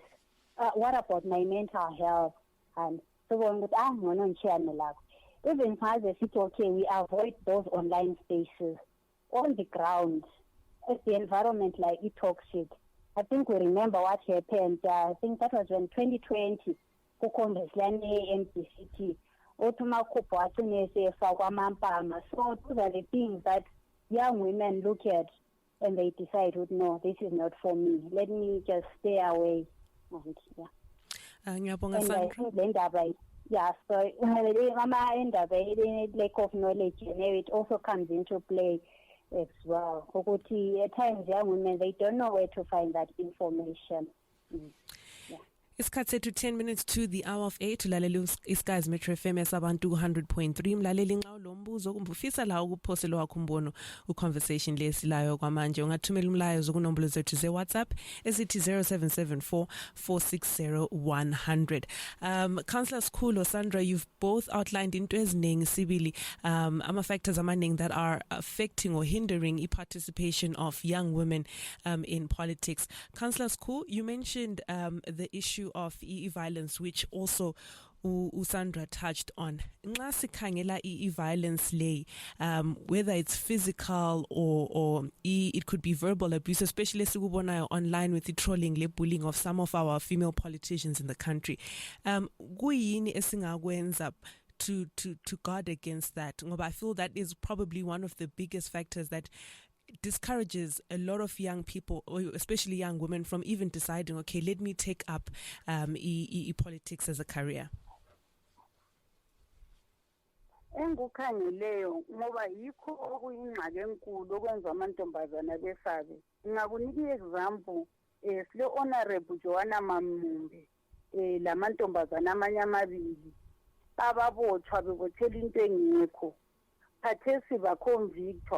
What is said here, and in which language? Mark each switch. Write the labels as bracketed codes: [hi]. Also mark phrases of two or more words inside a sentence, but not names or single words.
[en] What about my mental health? And so on with even as a city, okay, we avoid those online spaces on the ground. as the environment like toxic. I think we remember what happened. I think that was when [nd] 2020 kuCongress lane MDCT othuma khupho agcine sefakwa amampama. [en] So those are the things that young women look at and they decide, no, this is not for me. Let me just stay away. And [nd] Ngiyabonga [en] I Sandra. think the indaba, yeah, so lack of knowledge, it also comes into play as well. At times, young women, they don't know where to find that information. [nd] Isikhathi sethu [en] 10 minutes to the hour of 8 [nd] ulalela iSkyz Metro FM esabantu 100.3 mlaleli nxa ulombuzo kumbe ufisa la ukuphosela wakho umbono uconversation lesilayo kwamanje ungathumela umlayezo kunombolo zethu ze-WhatsApp esithi 0774460100. [en] Councillor Skhulo, Sandra, you've both outlined [nd] into eziningi sibili ama-factors amaningi [en] that are affecting or hindering participation of young women in politics. Councillor Skhulo, you mentioned the issue of violence, which also Sandra touched on. [nd] Nxa sikhangela [en] violence lay, whether it's physical or it could be verbal abuse, especially sikubona online with the trolling, le bullying of some of our female politicians in the country. [nd] Kuyini esingakwenza [en] to guard against that? Ngoba I feel that is probably one of the biggest factors that discourages a lot of young people, or especially young women, from even deciding, okay, let me take up politics as a career. [nd] Engukhangeleyo ngoba yikho okuyingxaki enkulu okwenza amantombazana besabe. Ngakunika example sile honorable Joanna Mamumbe lamantombazana amanye amabili ababotshwa bebothela into engekho khathesi baconvictwa.